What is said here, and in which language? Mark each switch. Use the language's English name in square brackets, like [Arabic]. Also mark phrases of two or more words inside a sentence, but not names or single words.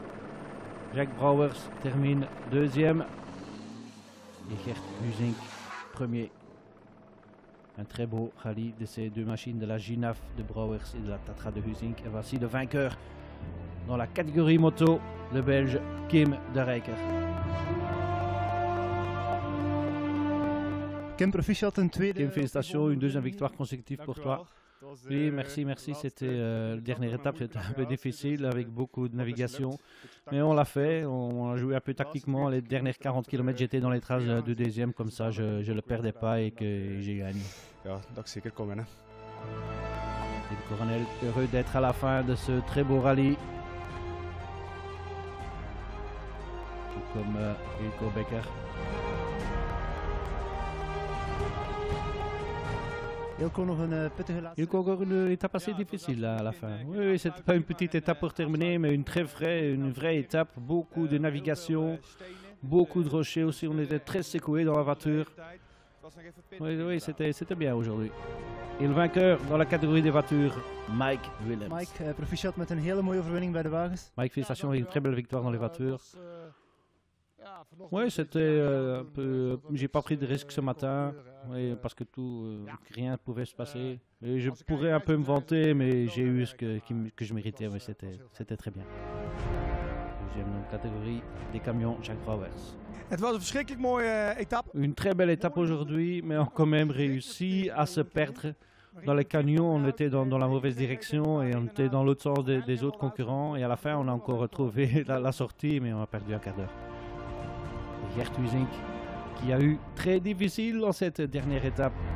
[French] Jack Brouwers termine 2e. Et Gert Huizing, premier. Un très beau rallye de ces 2 machines de la Ginaf de Brouwers et de la Tatra de Huizing. Et voici le vainqueur dans la catégorie moto, le Belge Kim de Rijker. [Dutch] Kim, proficiat, een tweede. [French] Kim, félicitations, une 2e victoire consécutive pour toi. Oui, merci. C'était la dernière étape, c'était un peu difficile avec beaucoup de navigation. Mais on l'a fait, on a joué un peu tactiquement. Les dernières 40 km, j'étais dans les traces de 2e, comme ça je ne le perdais pas et que j'ai gagné. [Dutch] Ja, dat is zeker komen. [French] Et le colonel heureux d'être à la fin de ce très beau rallye. Tout comme Ilko Becker. [Dutch] Ilko, nog een pittige laatste. [French] Ilko, encore une étape assez difficile là, à la fin. Oui, c'était pas une petite étape pour terminer, mais une vraie étape. Beaucoup de navigation, beaucoup de rochers aussi. On était très secoués dans la voiture. Oui, c'était bien aujourd'hui. Et le vainqueur dans la catégorie des voitures, Mike Willems. [Dutch] Mike, proficiat met een hele mooie overwinning bij de wagens. [French] Mike, félicitations, une très belle victoire dans les voitures. Oui, c'était un peu. J'ai pas pris de risques ce matin, parce que rien ne pouvait se passer. Et je pourrais un peu me vanter, mais j'ai eu ce que je méritais. Mais c'était très bien. Deuxième dans la catégorie des camions, Jack Brouwers. [Dutch] Het was een verschrikkelijk mooie etappe. [French] Une très belle étape aujourd'hui, mais on a quand même réussi à se perdre. Dans les camions, on était dans la mauvaise direction et on était dans l'autre sens des autres concurrents. Et à la fin, on a encore retrouvé la sortie, mais on a perdu un quart d'heure. Gert Huizing, qui a eu très difficile dans cette dernière étape.